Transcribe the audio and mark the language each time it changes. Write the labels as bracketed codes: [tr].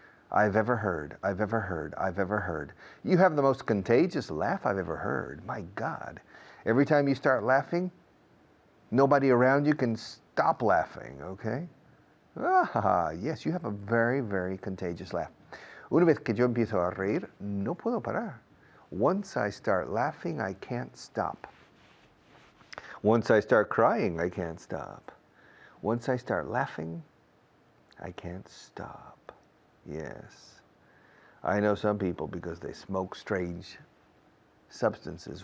[en] I've ever heard. You have the most contagious laugh I've ever heard. My God. Every time you start laughing, nobody around you can stop laughing, okay? Ah, yes, you have a very, very contagious laugh. [es] Una vez que yo empiezo a reír, no puedo parar. [en] Once I start laughing, I can't stop. Once I start crying, I can't stop. Once I start laughing, I can't stop. Yes. I know some people because they smoke strange substances.